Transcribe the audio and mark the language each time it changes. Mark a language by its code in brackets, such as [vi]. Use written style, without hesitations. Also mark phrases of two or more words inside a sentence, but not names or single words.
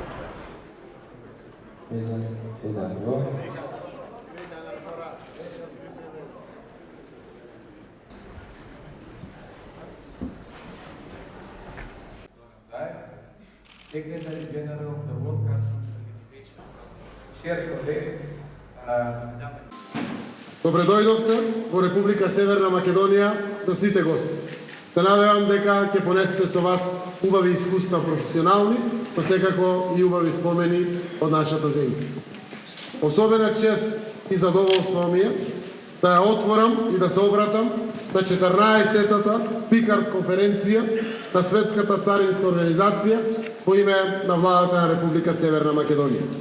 [en] Great honor for us. Secretary General of the World Customs Organization. Dear colleagues, [mk] Добре дојдовте во Република Северна Македонија за сите гости. Се надевам дека ќе понесете со вас убави искуства професионални, но секако и убави спомени од нашата земја. Особена чест и задоволство ми е да ја отворам и да се обратам на 14-тата Пикард конференција на Светската царинска организација по име на владата на Република Северна Македонија.